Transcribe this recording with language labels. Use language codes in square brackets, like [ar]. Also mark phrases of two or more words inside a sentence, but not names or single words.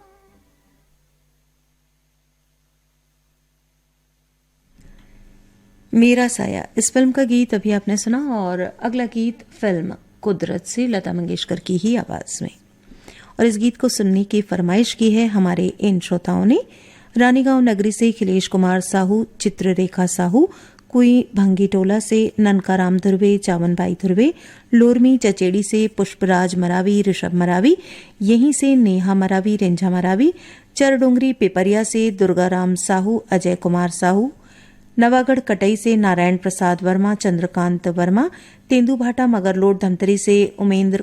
[hi] मेरा साया, इस फिल्म का गीत अभी आपने सुना और अगला गीत फिल्म कुदरत से लता मंगेशकर की ही आवाज में। और इस गीत को सुनने की फरमाइश की है हमारे इन श्रोताओं ने। रानीगांव नगरी से अखिलेश कुमार साहू, चित्ररेखा साहू, कुई भंगीटोला से ननकाराम धुर्वे, चावनबाई धुर्वे, लोरमी चचेड़ी से पुष्पराज मरावी, ऋषभ मरावी, यहीं से नेहा मरावी, रेंझा मरावी, चरडोंगरी पिपरिया से दुर्गाराम साहू, अजय कुमार साहू, नवागढ़ कटई से नारायण प्रसाद वर्मा, चंद्रकांत वर्मा, तेंदुभाटा मगरलोड धमतरी से उमेंद्र